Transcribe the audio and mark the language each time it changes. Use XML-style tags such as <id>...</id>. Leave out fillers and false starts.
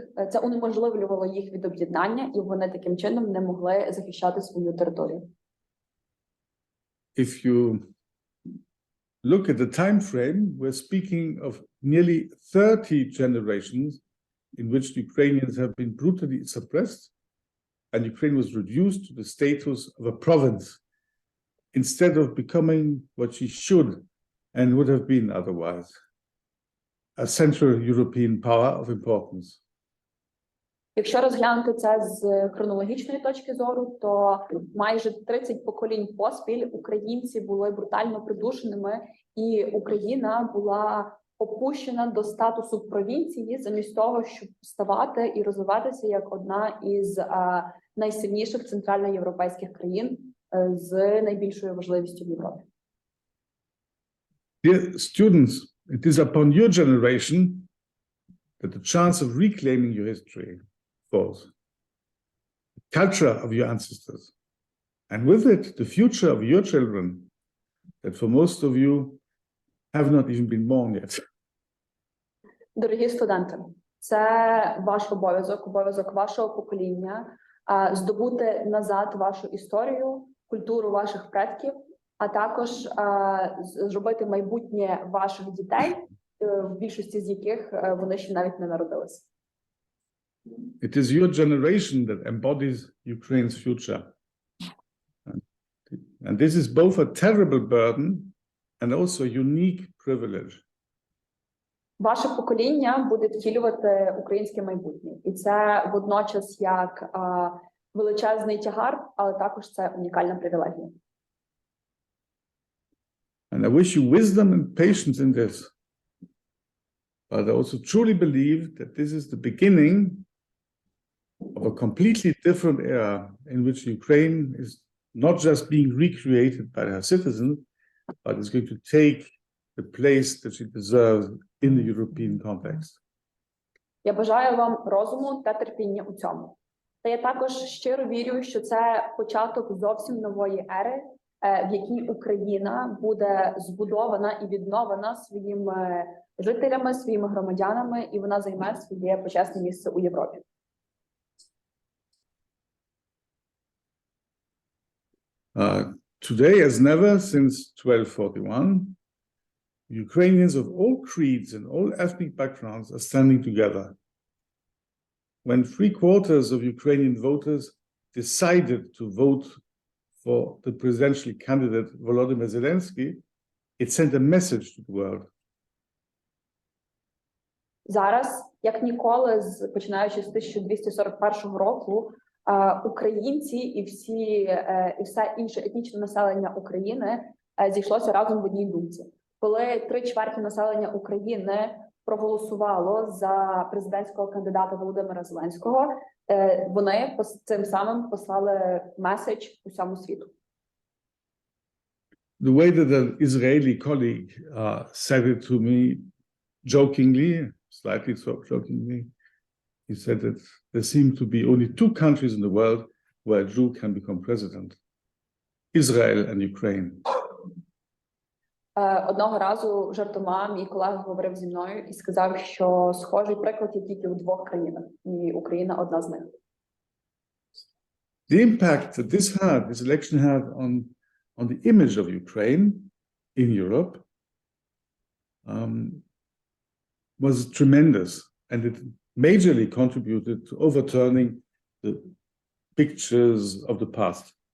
<uk>Це унеможливлювало їх від об'єднання, і вони таким чином не могли захищати свою територію.</uk> <en>If you look at the time frame, we're speaking of nearly 30 generations in which Ukrainians have been brutally suppressed, and Ukraine was reduced to the status of a province instead of becoming what she should and would have been otherwise, a Central European power of importance.</en> <uk>Якщо розглянути це з хронологічної точки зору, то майже 30 поколінь поспіль українці були брутально придушеними, і Україна була опущена до статусу провінції замість того, щоб ставати і розвиватися як одна із найсильніших центральноєвропейських країн з найбільшою важливістю в Європі.</uk> <en>Dear students, it is upon your generation that the chance of reclaiming your history falls. The culture of your ancestors, and with it, the future of your children, that for most of you have not even been born yet.</en> <uk>Дорогі студенти, це ваш обов'язок вашого покоління здобути назад вашу історію, культуру ваших предків, а також зробити майбутнє ваших дітей, в більшості з яких вони ще навіть не народилися.</uk> <en>It is your generation that embodies Ukraine's future. And this is both a terrible burden and also a unique privilege.</en> <uk>Ваше покоління буде втілювати українське майбутнє. І це водночас як величезний тягар, але також це унікальна привілегія.</uk> <en>And I wish you wisdom and patience in this. But I also truly believe that this is the beginning of a completely different era in which Ukraine is not just being recreated by her citizens, but is going to take the place that she deserves in the European context.</en> <uk>Я бажаю вам розуму та терпіння у цьому. Та я також щиро вірю, що це початок зовсім нової ери, в якій Україна буде збудована і відновлена своїми жителями, своїми громадянами, і вона займе своє почесне місце у Європі.</uk> <en>Today, as never since 1241, Ukrainians of all creeds and all ethnic backgrounds are standing together. When 3/4 of Ukrainian voters decided to vote for the presidential candidate Volodymyr Zelensky, it sent a message to the world.</en> <uk>Зараз, як ніколи, починаючи з 1241 року, українці і все інше етнічне населення України зійшлося разом в одній думці. Коли 3/4 населення України проголосувало за президентського кандидата Володимира Зеленського, вони цим самим послали меседж усьому світу.</uk> <en>The way that an Israeli colleague said it to me jokingly, slightly jokingly, he said that there seem to be only two countries in the world where a Jew can become president: Israel and Ukraine.</en> <uk>Одного разу жартома мій колега говорив зі мною і сказав, що схожий приклад є тільки у двох країнах, і Україна одна з них.</uk> <en>The impact that this election had on the image of Ukraine in Europe was tremendous, and it majorly contributed to overturning the pictures of the past.</en>